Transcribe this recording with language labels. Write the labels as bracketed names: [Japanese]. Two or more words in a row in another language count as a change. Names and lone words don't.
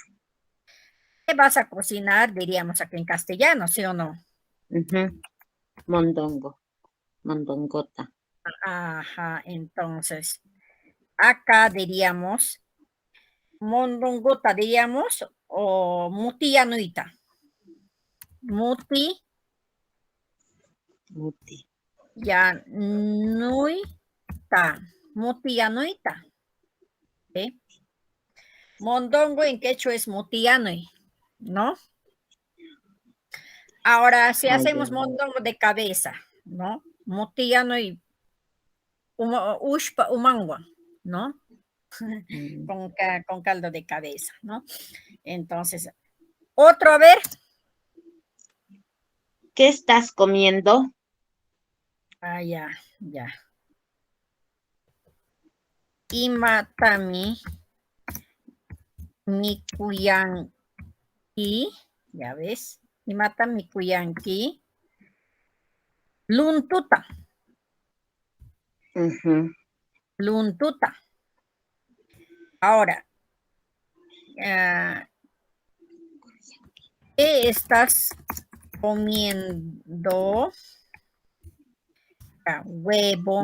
[Spanish] ¿qué vas a cocinar? Diríamos aquí en castellano, ¿sí o no? Ujú. Mondongo. Mondongota. Ajá, entonces, acá diríamos, mondongota diríamos, o mutianuita. [Quechua] Muti, Muti. yanuita. Mutianuita. [Spanish] ¿Sí? Mondongo en quechua es mutianui, ¿no? Ahora, si hacemos mondongo de cabeza, ¿no? [Quechua] Mutianui, ushpa umangua, [Spanish] ¿no? Con caldo de cabeza, ¿no? Entonces, otro, a ver. ¿Qué estás comiendo? Ya, ya. [Quechua] Imatami, mikuyanki, ya ves. Imatami, mikuyanki. Luntuta, Ujú. luntuta. [Spanish] Ahora, ¿qué estás comiendo? Huevo.